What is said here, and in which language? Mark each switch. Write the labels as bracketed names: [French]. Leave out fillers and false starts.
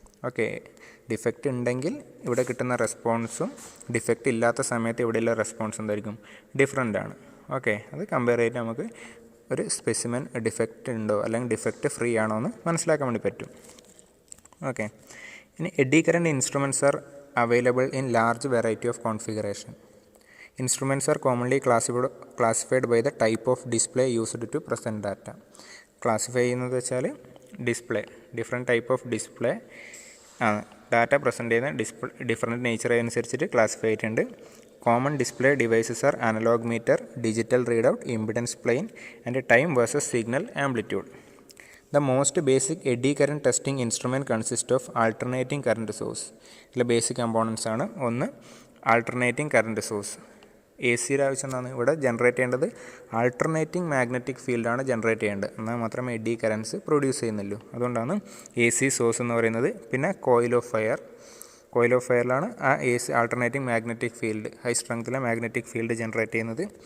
[Malayalam] Okay, defect ഉണ്ടെങ്കിൽ ഇവിടെ കിട്ടുന്ന റെസ്പോൺസും ഡിഫക്റ്റ് ഇല്ലാത്ത സമയത്ത് ഇവിടെയുള്ള റെസ്പോൺസ് എന്തായിരിക്കും, ഡിഫറൻ്റ് ആണ്. ഓക്കെ, അത് കമ്പയർ ചെയ്തിട്ട് നമുക്ക് ഒരു സ്പെസിമെൻ ഡിഫക്റ്റ് ഉണ്ടോ അല്ലെങ്കിൽ ഡിഫക്റ്റ് ഫ്രീ ആണോ എന്ന് മനസ്സിലാക്കാൻ വേണ്ടി പറ്റും. ഓക്കെ, ഇനി [English] Eddy current instruments are available in large variety of configuration. Instruments are commonly classified by the type of display used to present data. [Malayalam] Classify ചെയ്യുന്നത് വെച്ചാൽ display, different type of display ആണ്. Data present ചെയ്യുന്ന different nature അനുസരിച്ചിട്ട് classify ചെയ്തിട്ടുണ്ട്. [English] Common display devices are analog meter, digital readout, impedance plane and time versus signal amplitude. The most basic eddy current testing instrument consists of alternating current source. [Malayalam] ഇതിലെ basic components ആണ്. ഒന്ന്, alternating current source. ACയുടെ ആവശ്യം എന്താണ്, ഇവിടെ generate ചെയ്യേണ്ടത് alternating magnetic ഫീൽഡാണ് generate ചെയ്യേണ്ടത്, എന്നാൽ മാത്രമേ എഡ്ഡി കറൻസ് പ്രൊഡ്യൂസ് ചെയ്യുന്നുള്ളൂ. അതുകൊണ്ടാണ് AC സോഴ്സ് എന്ന് പറയുന്നത്. പിന്നെ കോയിൽ ഓഫ് ഫയറിലാണ് ആ AC alternating magnetic field, high സ്ട്രെങ്ത്തിലെ magnetic field generate ചെയ്യുന്നത്.